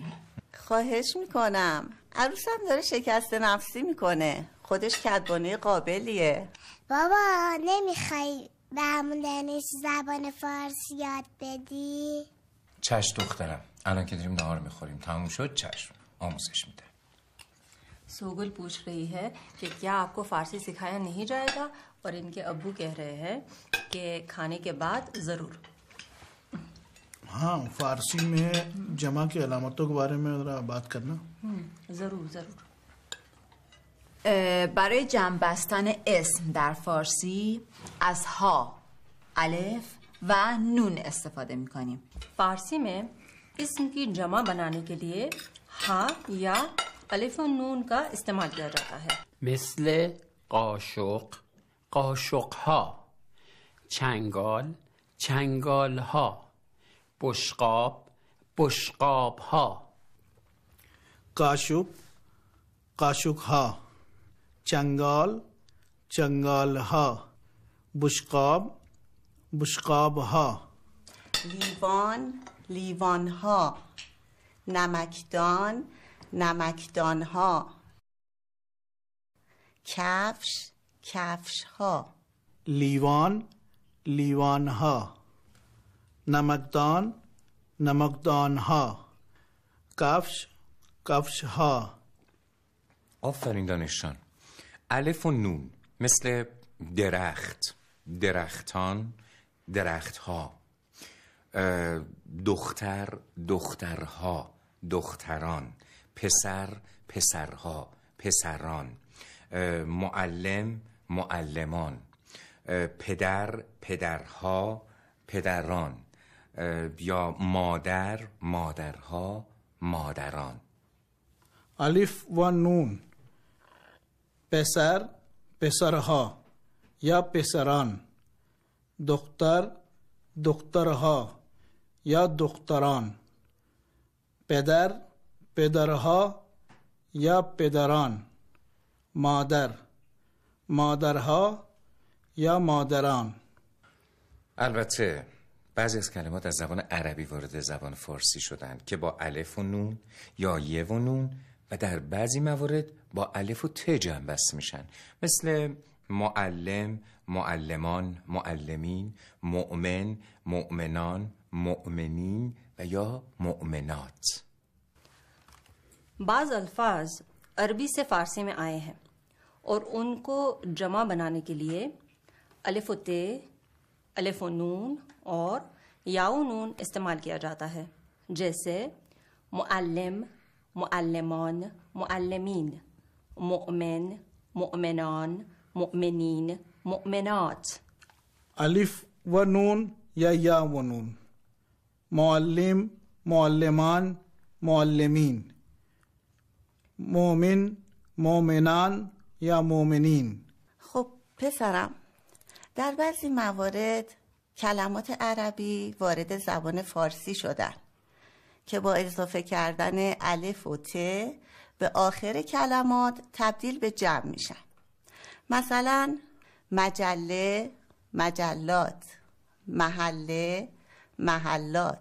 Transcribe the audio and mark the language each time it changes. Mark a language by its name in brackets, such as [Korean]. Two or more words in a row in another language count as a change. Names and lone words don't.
[Persian] خواهش میکنم. عروسم داره شکست نفسی میکنه. خودش کدبانه قابلیه. بابا نمیخوای به همون دانش زبان فارسی یاد بدی؟ چشم دخترم. الان که داریم نهار میخوریم تموم شد چشم آموزش میده. [Urdu] سوگل پوچھ رہی ہے کہ کیا آپ کو فارسی سکھایا نہیں جائے گا اور ان کے ابو کہہ رہے ہیں کہ کھانے کے بعد ضرور. ہاں، فارسی میں جمع کی علامتوں کے بارے میں ذرا بات کرنا. ضرور ضرور. [Persian] برای جمع بستن اسم در فارسی از ها، الف و نون استفاده میکنیم. [Urdu] فارسی میں اسم کی جمع بنانے کے لیے ہا یا الف اور نون کا استعمال کیا جاتا ہے. [Persian] مثل قاشق، قاشق ها، چنگال، چنگال ها، بشقاب، بشقاب ها. قاشق، قاشق‌ها، چنگال، چنگال‌ها، بشقاب، بشقاب‌ها. لیوان، لیوان ها، نمکدان، نمکدان ها، کفش، کفش ها. لیوان، لیوان‌ها، نمکدان، نمکدان‌ها، کفش، کفش‌ها. آفرین دانشجان. الف و نون مثل درخت، درختان، درختها. دختر، دخترها، دختران. پسر، پسرها، پسران. معلم، معلمان. پدر، پدرها، پدران. یا مادر، مادرها، مادران. الف و نون پسر پسرها یا پسران، دختر دخترها یا دختران، پدر پدرها یا پدران، مادر مادرها یا مادران. البته بعضی از کلمات از زبان عربی وارد زبان فارسی شدن که با الف و نون یا ی و نون و در بعضی موارد با الف و ت جمع بسته میشن، مثل معلم، معلمان، معلمین، مؤمن، مؤمنان، مؤمنین و یا مؤمنات. [Urdu] بعض الفاظ عربی سے فارسی میں آئے ہیں اور ان کو جمع بنانے کے لیے الف تے، الف نون اور یا نون استعمال کیا جاتا ہے، جیسے معلم, [Persian] معلمان، معلمین، مومن، مومنان، مومنین، مومنات. الف و نون یا و نون، معلم، معلمان، معلمین، مومن، مومنان یا مومنین. خب پسرم، در بعضی موارد کلمات عربی وارد زبان فارسی شدن که با اضافه کردن الف و ت به آخر کلمات تبدیل به جمع میشن. مثلا مجله، مجلات، محله، محلات.